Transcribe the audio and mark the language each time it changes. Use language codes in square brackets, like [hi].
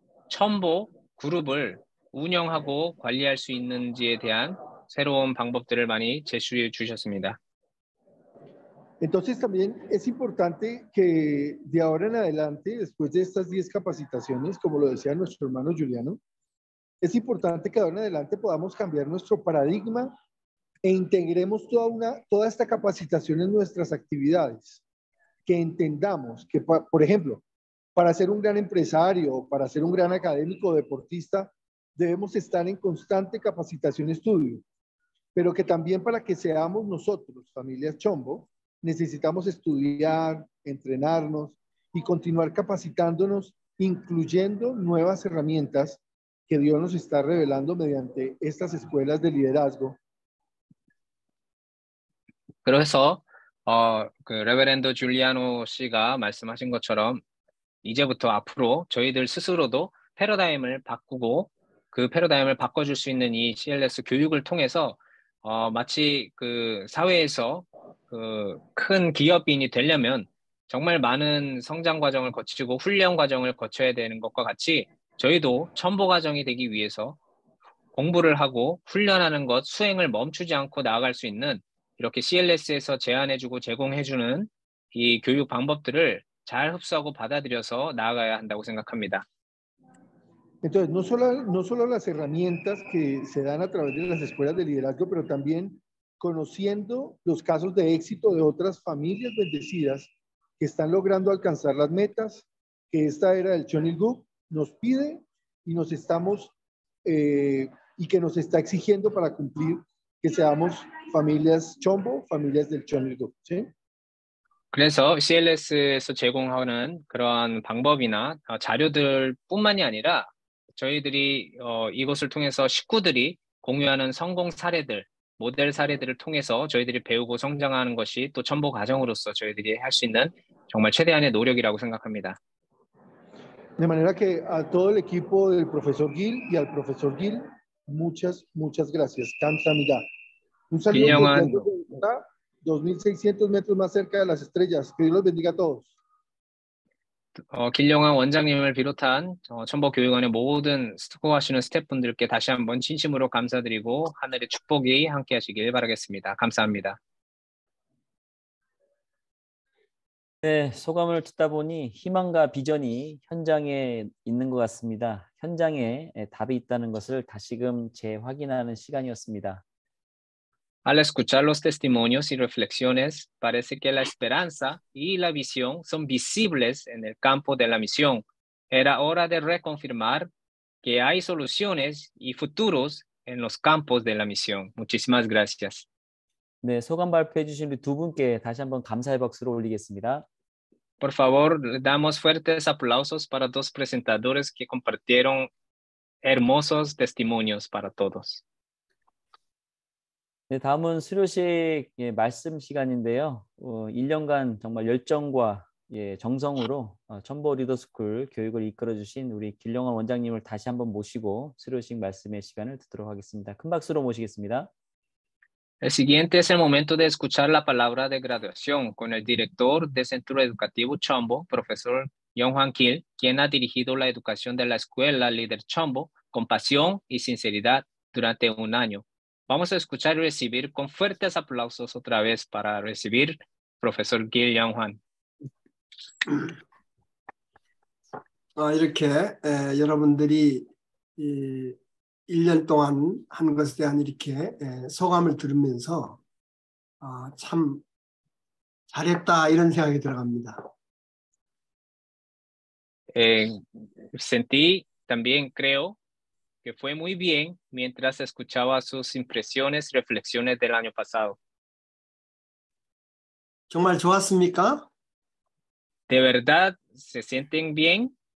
[ko] 첨보 그룹을 운영하고 관리할 수 있는지에 대한 새로운 방법들을 많이 제시해 주셨습니다. [es] Entonces también es importante que de ahora en adelante, después de estas 10 capacitaciones, como lo decía nuestro hermano Juliano, es importante que de ahora en adelante podamos cambiar nuestro paradigma e integremos toda esta capacitación en nuestras actividades. Que entendamos que, por ejemplo, para ser un gran empresario, para ser un gran académico o deportista, debemos estar en constante capacitación y estudio, pero que también para que seamos nosotros, familias Chombo, necesitamos estudiar, entrenarnos y continuar capacitándonos, incluyendo nuevas herramientas que Dios nos está revelando mediante estas escuelas de liderazgo. [ko] 그래서 그 레베렌드 줄리아노 씨가 말씀하신 것처럼 이제부터 앞으로 저희들 스스로도 패러다임을 바꾸고 그 패러다임을 바꿔줄 수 있는 이 CLS 교육을 통해서 마치 그 사회에서 그 큰 기업인이 되려면 정말 많은 성장 과정을 거치고 훈련 과정을 거쳐야 되는 것과 같이 저희도 첨보 과정이 되기 위해서 공부를 하고 훈련하는 것, 수행을 멈추지 않고 나아갈 수 있는 이렇게 CLS에서 제안해주고 제공해주는 이 교육 방법들을 잘 흡수하고 받아들여서 나아가야 한다고 생각합니다. [es] Entonces, no solo las herramientas que se dan a través de las escuelas de liderazgo, pero también conociendo los casos de éxito de otras familias bendecidas que están logrando alcanzar las metas que esta era del Chonilguk nos pide y nos estamos y que nos está exigiendo para cumplir que seamos familias Chombo, familias del Chonilguk, ¿sí? [ko] 그래서 CLS에서 제공하는 그러한 방법이나 자료들뿐만이 아니라 저희들이 이것을 통해서 식구들이 공유하는 성공 사례들, 모델 사례들을 통해서 저희들이 배우고 성장하는 것이 또 첨보 과정으로서 저희들이 할 수 있는 정말 최대한의 노력이라고 생각합니다. [es] De manera que a todo el equipo del profesor Gil y al profesor Gil, muchas gracias. [ko] 감사합니다. [es] Un saludo desde Bogotá, 2.600 metros más cerca de las estrellas. Que Dios los bendiga a todos. [ko] 길영환 원장님을 비롯한 첨보교육원의 모든 수고하시는 스태프분들께 다시 한번 진심으로 감사드리고 하늘의 축복이 함께 하시길 바라겠습니다. 감사합니다. 네, 소감을 듣다 보니 희망과 비전이 현장에 있는 것 같습니다. 현장에 답이 있다는 것을 다시금 재확인하는 시간이었습니다. [es] Al escuchar los testimonios y reflexiones, parece que la esperanza y la visión son visibles en el campo de la misión. Era hora de reconfirmar que hay soluciones y futuros en los campos de la misión. Muchísimas gracias. [ko] 네, 소감 발표해 주신 우리 두 분께 다시 한번 감사의 박수를 올리겠습니다. [es] Por favor, damos fuertes aplausos para dos presentadores que compartieron hermosos testimonios para todos. [ko] 네, 다음은 수료식 말씀 시간인데요. 1년간 정말 열정과 정성으로 첨보 리더스쿨 교육을 이끌어 주신 우리 길영환 원장님을 다시 한번 모시고 수료식 말씀의 시간을 듣도록 하겠습니다. 큰 박수로 모시겠습니다. [es] El siguiente es el momento de escuchar la palabra de graduación con el director del Centro Educativo Chombo, profesor Young-Hwan Kim, quien ha dirigido la educación de la escuela Líder Chombo con pasión y sinceridad durante un año. Vamos a escuchar y recibir con fuertes aplausos otra vez para recibir profesor Gil Young-Hwan. [ko] 이렇게 여러분들이 1년 동안 한 것에 대한 이렇게 소감을 들으면서 참 잘했다 이런 생각이 들어갑니다. [es] Sentí, también creo que fue muy bien mientras escuchaba sus impresiones y reflexiones del año pasado. [ko] 정말 좋았습니까? [es] ¿De verdad se sienten bien?